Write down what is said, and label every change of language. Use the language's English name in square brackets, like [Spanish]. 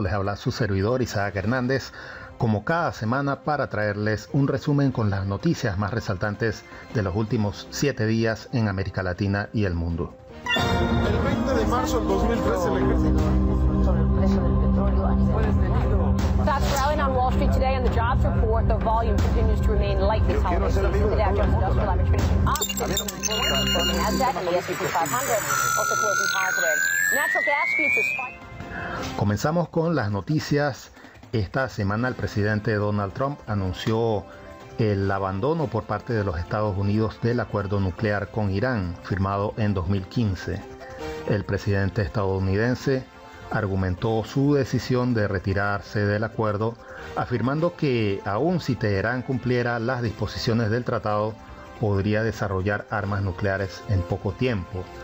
[Spanish] Les habla su servidor Isaac Hernández, como cada semana, para traerles un resumen con las noticias más resaltantes de los últimos 7 días en América Latina y el mundo. El 20 de marzo del 2013 el ejército sobre el precio del petróleo a nivel mundial. [English] Stocks rallying on Wall Street today on the jobs report. The volume continues to remain light this holiday season. The Dow Jones Industrial Average finishing up. The Nasdaq and the S&P 500 also closing positive. Natural gas futures spike. [Spanish] Comenzamos con las noticias. Esta semana el presidente Donald Trump anunció el abandono por parte de los Estados Unidos del acuerdo nuclear con Irán, firmado en 2015. El presidente estadounidense argumentó su decisión de retirarse del acuerdo, afirmando que aun si Teherán cumpliera las disposiciones del tratado, podría desarrollar armas nucleares en poco tiempo.